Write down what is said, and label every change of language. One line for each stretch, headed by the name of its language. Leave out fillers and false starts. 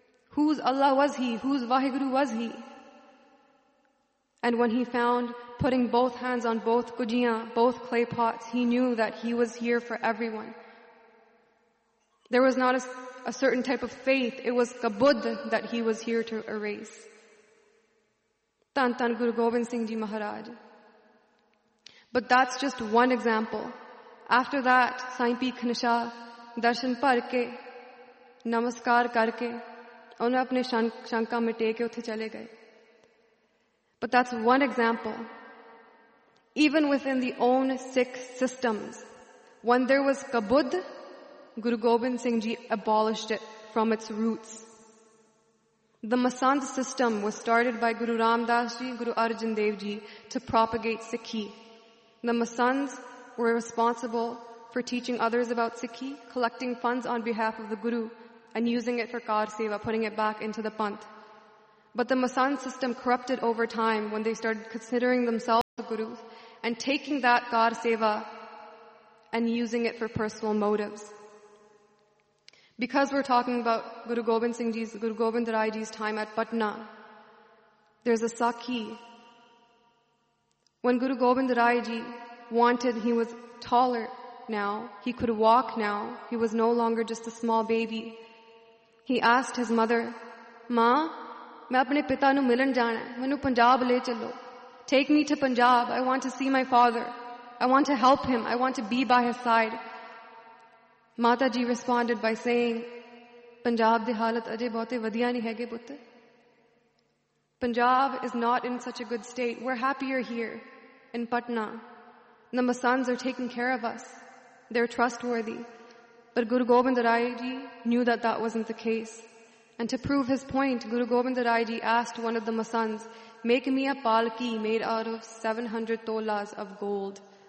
English: Whose Allah was he? Whose Vaheguru was he? And when he found putting both hands on both kujiyan, both clay pots, he knew that he was here for everyone. There was not a certain type of faith. It was kabud that he was here to erase.
Punjabi: ਤਨ ਤਨ ਗੁਰੂ ਗੋਬਿੰਦ ਸਿੰਘ ਜੀ ਮਹਾਰਾਜ.
English: But that's just one example. After that,
Punjabi: ਸਾਈਂ ਪੀ ਖਾਨਸ਼ਾ, ਦਰਸ਼ਨ ਪਰ ਕੇ, ਨਮਸਕਾਰ ਕਰਕੇ, ਉਨ੍ਹੇ ਆਪਣੇ ਸ਼ੰਕਾ ਮਿਟੇ ਕੇ ਉੱਥੇ ਚਲੇ ਗਏ.
English: But that's one example. Even within the own Sikh systems, when there was kabud, Guru Gobind Singh Ji abolished it from its roots. The Masand system was started by Guru Ram Das Ji, Guru Arjan Dev Ji to propagate Sikhi. The Masands were responsible for teaching others about Sikhi, collecting funds on behalf of the Guru and using it for Kar Seva, putting it back into the Panth. But the Masand system corrupted over time when they started considering themselves Guru and taking that God Seva and using it for personal motives. Because we're talking about Guru Gobind Singh Ji's, Guru Gobind Rai Ji's time at Patna, there's a Sakhi. When Guru Gobind Rai Ji wanted, he was taller now, he could walk now, he was no longer just a small baby. He asked his mother,
Punjabi: ਮਾਂ, ਮੈਂ ਆਪਣੇ ਪਿਤਾ ਨੂੰ ਮਿਲਣ ਜਾਣਾ ਹੈ, ਮੈਨੂੰ ਪੰਜਾਬ ਲੈ ਚੱਲੋ.
English: Take me to Punjab, I want to see my father. I want to help him, I want to be by his side. Mata ji responded by saying,
Punjabi: Punjab ਦੀ ਹਾਲਤ ਅਜੇ ਬੋਤੇ ਵਧੀਆ ਨੀ ਹੈਗੇ ਪੁੱਤ.
English: Punjab is not in such a good state. We're happier here in Patna. The masands are taking care of us. They're trustworthy. But Guru Gobind Rai Ji knew that that wasn't the case. And to prove his point, Guru Gobind Rai Ji asked one of the masands, make me a palki made out of 700 tolas of gold.